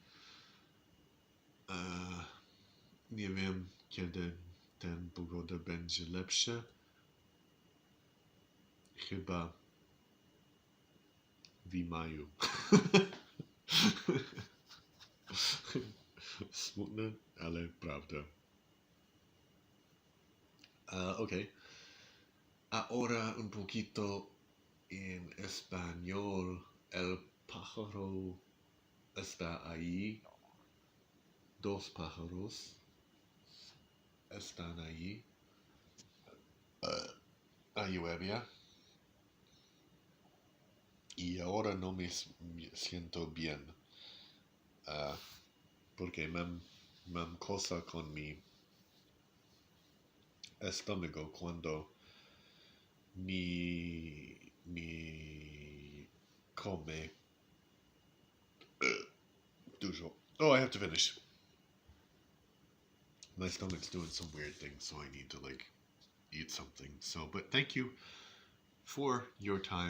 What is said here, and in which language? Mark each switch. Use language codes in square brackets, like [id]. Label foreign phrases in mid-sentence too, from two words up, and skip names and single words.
[pl] Nie wiem, kiedy ten pogoda będzie lepsza. Chyba w maju. Smutne, ale prawda. Ok. [es] Ahora un poquito en español. El pájaro está ahí. Dos pájaros están ahí. Llueve. Y ahora no me siento bien. Porque me cosa con mi estómago cuando mi come dużo. [en] Oh, I have to finish. My stomach's doing some weird things, so I need to eat something. So, but thank you for your time.